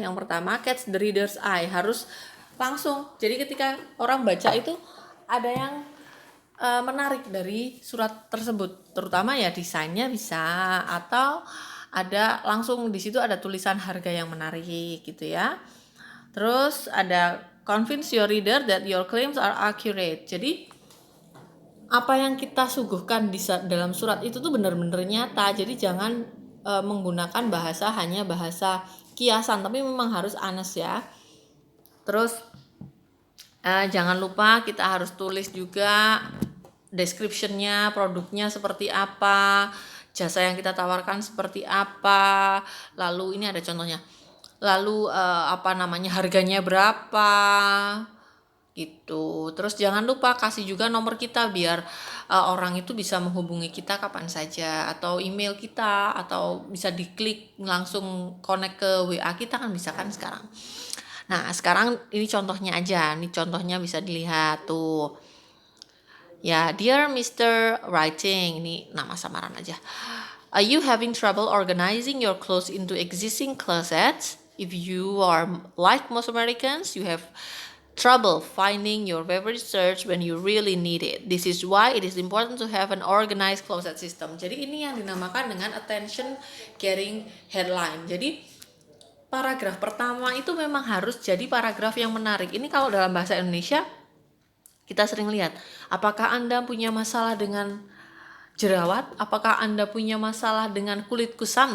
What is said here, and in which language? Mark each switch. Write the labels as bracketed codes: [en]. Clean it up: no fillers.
[id] Yang pertama, [en] catch the reader's eye, [id] harus langsung. Jadi ketika orang baca itu ada yang menarik dari surat tersebut, terutama ya desainnya bisa, atau ada langsung di situ ada tulisan harga yang menarik gitu ya. Terus ada [en] convince your reader that your claims are accurate. [id] Jadi apa yang kita suguhkan di dalam surat itu tuh benar-benar nyata. Jadi jangan menggunakan hanya bahasa kiasan, tapi memang harus honest ya. Terus jangan lupa kita harus tulis juga description-nya, produknya seperti apa, jasa yang kita tawarkan seperti apa. Lalu ini ada contohnya. Lalu harganya berapa gitu. Terus jangan lupa kasih juga nomor kita biar orang itu bisa menghubungi kita kapan saja, atau email kita, atau bisa diklik langsung connect ke WA kita kan bisa kan sekarang. Nah sekarang ini contohnya aja, ini contohnya bisa dilihat tuh ya. Dear Mr. Writing, ini nama samaran aja. [en] Are you having trouble organizing your clothes into existing closets? If you are like most Americans, you have trouble finding your favorite search when you really need it. This is why it is important to have an organized closet system. [id] Jadi ini yang dinamakan dengan attention getting headline. Jadi paragraf pertama itu memang harus jadi paragraf yang menarik. Ini kalau dalam bahasa Indonesia kita sering lihat, apakah Anda punya masalah dengan jerawat? Apakah Anda punya masalah dengan kulit kusam?